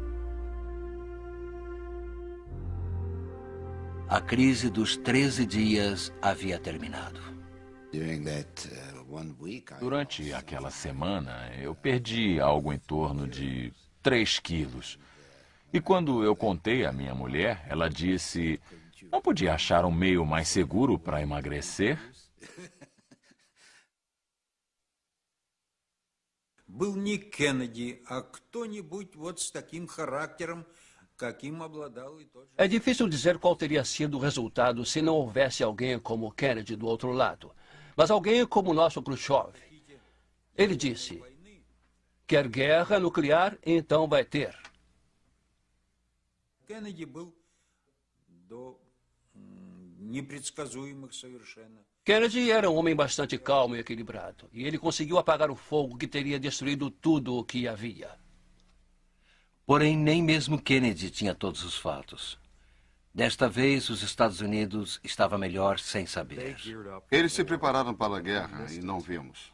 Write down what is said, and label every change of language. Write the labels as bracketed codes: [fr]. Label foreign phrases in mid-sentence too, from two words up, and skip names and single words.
[pt] A crise dos 13 dias havia terminado. Durante aquela semana, eu perdi algo em torno de 3 quilos. E quando eu contei à minha mulher, ela disse: "Não podia achar um meio mais seguro para emagrecer?" [ru] Был не Кеннеди, а кто-нибудь вот с таким характером, каким обладал и тот же. [pt] É difícil dizer qual teria sido o resultado se não houvesse alguém como Kennedy do outro lado. Mas alguém como o nosso Khrushchev. Ele disse: "Quer guerra nuclear, então vai ter." [ru] Кеннеди был до непредсказуемых совершенно. [pt] Kennedy era um homem bastante calmo e equilibrado, e ele conseguiu apagar o fogo que teria destruído tudo o que havia. Porém, nem mesmo Kennedy tinha todos os fatos. Desta vez, os Estados Unidos estavam melhor sem saber. Eles se prepararam para a guerra e não vimos.